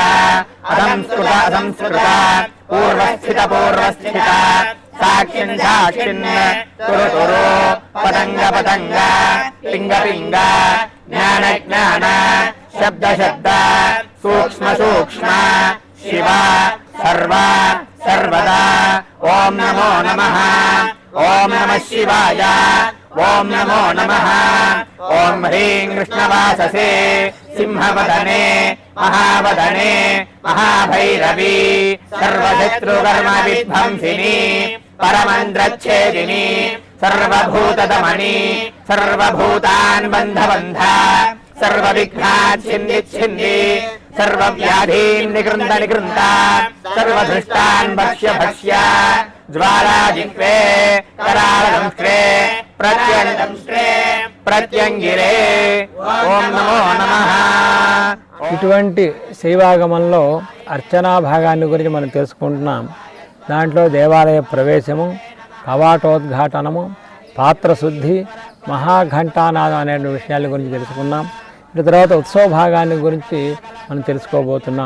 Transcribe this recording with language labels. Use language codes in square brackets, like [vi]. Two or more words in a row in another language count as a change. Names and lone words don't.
[sa] అసంస్కృత అసంస్కృత పూర్వస్థిత పూర్వస్థిత సాక్షిన్ సాక్షిన్ తురు తురు పతంగ పతంగ పింగ పింగ జ్ఞాన జ్ఞాన శబ్ద శబ్ద సూక్ష్మ సూక్ష్మ శివ సర్వ సర్వదా ఓం నమో నమః ఓం నమః శివాయ ఓం నమో నమః ఓం హ్రీం కృష్ణవాససే సింహవదనే महावदने महाभैरवी सर्वशत्रुकर्म विध्वंसिनी परमन्द्रच्छेदिनी सर्वभूतदमनी सर्वभूतान् बन्धबन्धा सर्वविघ्नाच्छिन्निच्छिन्नि सर्वव्याधीन् निकृन्द निकृन्ता सर्वधृष्टान् भक्ष्य भक्ष्य ज्वालाजिह्वे करालदंष्ट्रे प्रत्यङ्गंष्ट्रे प्रत्यङ्गिरे ఓం నమో నమః. [te] ఇటువంటి శైవాగమంలో అర్చనా భాగాన్ని గురించి మనం తెలుసుకుంటున్నాం. దాంట్లో దేవాలయ ప్రవేశము, కవాటోద్ఘాటనము, పాత్రశుద్ధి, మహాఘంటానాదం అనే విషయాల గురించి తెలుసుకున్నాం. ఇటు తర్వాత ఉత్సవ భాగాన్ని గురించి మనం తెలుసుకోబోతున్నాం.